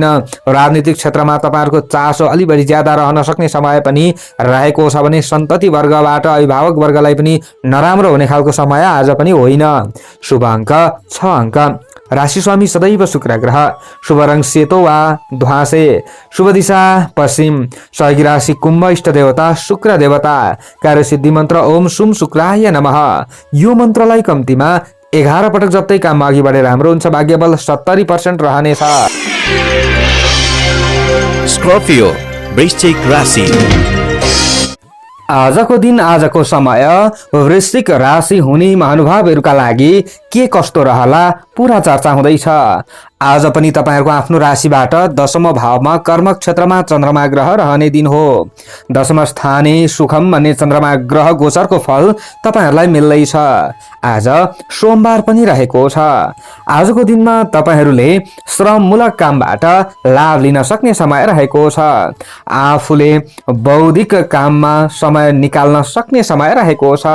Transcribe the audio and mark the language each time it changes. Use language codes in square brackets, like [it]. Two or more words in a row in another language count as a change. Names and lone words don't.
[ne] राजनीतिक क्षेत्रमा तपाईहरुको चासो अलि बढी ज्यादा रहन सक्ने समय पनि रहेको छ भने सन्तति वर्गबाट अभिभावक वर्गलाई पनि नराम्रो हुने खालको समय आज पनि होइन। शुभ अङ्क 6 अङ्क। राशि स्वामी सदैव शुक्र ग्रह। शुभ रङ सेतो वा ध्वासे। शुभ दिशा पश्चिम। सहयोगी राशि कुम्भ। इष्ट देवता शुक्र देवता। कार्यसिद्धि मन्त्र [sa] ओम सुम शुक्राय नमः। [ne] यो मन्त्रलाई कम्तीमा 11 पटक जप्दै काममा अघि बढेर राम्रो हुन्छ। भाग्यबल 70% रहनेछ। स्कर्पियो वृश्चिक राशि। आजको दिन आजको समय वृश्चिक राशि हुने महानुभावहरूका लागि के कस्तो रहला पूरा चर्चा हुँदैछ। आज पनि तपाईहरुको आफ्नो राशिबाट दशम भावमा कर्म क्षेत्रमा चन्द्रमा ग्रह रहने दिन हो। [sa] दशम स्थाने सुखम [ne] भन्ने चन्द्रमा ग्रह गोचरको फल तपाईहरुलाई मिल्दैछ। आज सोमबार पनि रहेको छ। आजको दिनमा तपाईहरुले श्रममूलक कामबाट लाभ लिन सक्ने समय रहेको छ। आफूले बौद्धिक काममा समय निकाल्न सक्ने समय रहेको छ।